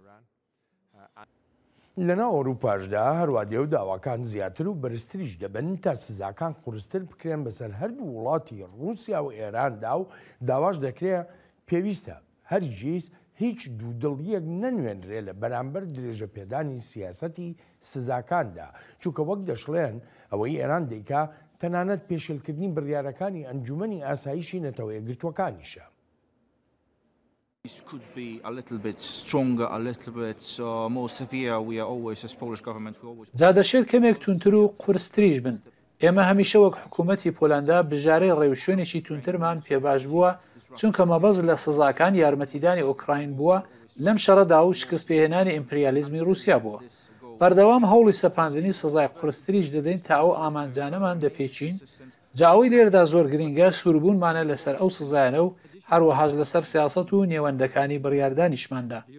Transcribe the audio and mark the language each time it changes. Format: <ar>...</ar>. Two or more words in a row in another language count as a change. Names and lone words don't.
<ckb>لەناو ئەوروپاشدا هەروادێ و داواکان زیاتر و بەرزتریش دەبن تا سزاکان قورستر بکرێن بەسەر هەردوو وڵاتی رووسیا و ئێراندا و داواش دەکرێت پێویستە هەرگیز هیچ دوودڵیەک نەنوێنرێ لە بەرامبەر درێژە پێدانی سیاسەتی سزاکاندا، چونکە وەک دەشڵێن ئەوەی ئێران دەیکا تەنانەت پێشێلکردنی بڕیارەکانی ئەنجومەنی ئاسایشی نەتەوە یەکگرتووەکانیشە.</ckb> <en>This could be a little bit stronger, a little bit more severe. We are always, as Polish government, we always.</en> <ckb>زادەشێت کەمێک تونتر و قورستریش بن. ئێمە هەمیشە وەک حکوومەتی پۆلەندا بژارەی ڕێوشوێنێکی تونترمان پێباش بووە چونکە مەبەز لە سزاکان یارمەتیدانی ئۆکراین بووە لەم شەڕەدا و شکست پێهێنانی ئیمپریالیزمی رووسیا بووە. بەردەوام هەوڵی سەپاندنی سزای قورستریش دەدەین تا ئەو ئامانجانەمان دەپێچین جاوی لێردا زۆر گرنگە سووربوونمانە لەسەر ئەو سزایانە و هەروەهاش لەسەر سیاست و نێوەندەکانی بڕیاردانیشماندا.</ckb>